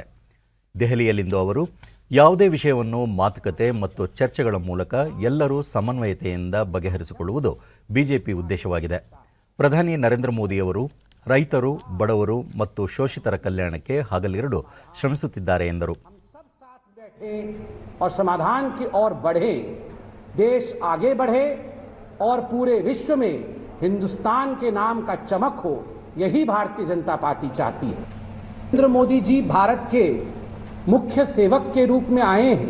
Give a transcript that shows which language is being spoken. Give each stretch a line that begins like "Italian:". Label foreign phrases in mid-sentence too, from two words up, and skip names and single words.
Kannada: ದೆಹಲಿಯಲ್ಲಿಂದು ಅವರು ಯಾವುದೇ ವಿಷಯವನ್ನು ಮಾತುಕತೆ ಮತ್ತು ಚರ್ಚೆಗಳ ಮೂಲಕ ಎಲ್ಲರೂ ಸಮನ್ವಯತೆಯಿಂದ ಬಗೆಹರಿಸಿಕೊಳ್ಳುವುದು ಬಿಜೆಪಿ ಉದ್ದೇಶವಾಗಿದೆ. ಪ್ರಧಾನಿ ನರೇಂದ್ರ ಮೋದಿಯವರು ರೈತರು, ಬಡವರು ಮತ್ತು ಶೋಷಿತರ ಕಲ್ಯಾಣಕ್ಕೆ ಹಗಲಿರುಳು ಶ್ರಮಿಸುತ್ತಿದ್ದಾರೆ ಎಂದರು.
Hindi: और पूरे विश्व में हिंदुस्तान के नाम का चमक हो, यही भारतीय जनता पार्टी चाहती है. नरेंद्र मोदी जी भारत के मुख्य सेवक के रूप में आए हैं.